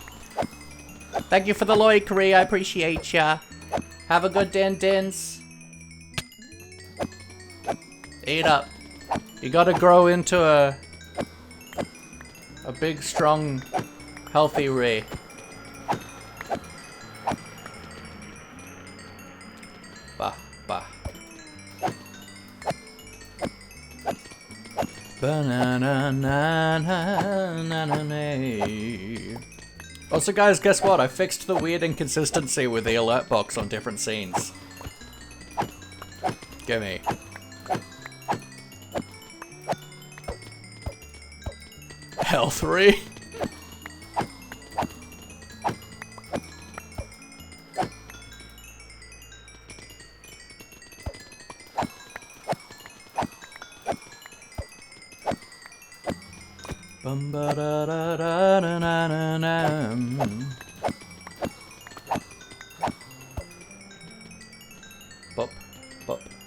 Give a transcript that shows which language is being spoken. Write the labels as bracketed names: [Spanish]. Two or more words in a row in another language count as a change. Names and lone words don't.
[English] Thank you for the loikery, I appreciate ya. Have a good dance. Eat up. You gotta grow into a big, strong, healthy Ray. Bah, bah. Ba-na-na-na-na-na-na. Also, guys, guess what? I fixed the weird inconsistency with the alert box on different scenes. Gimme. Hell 3. Bum ba da da da da na na na. Bop, bop.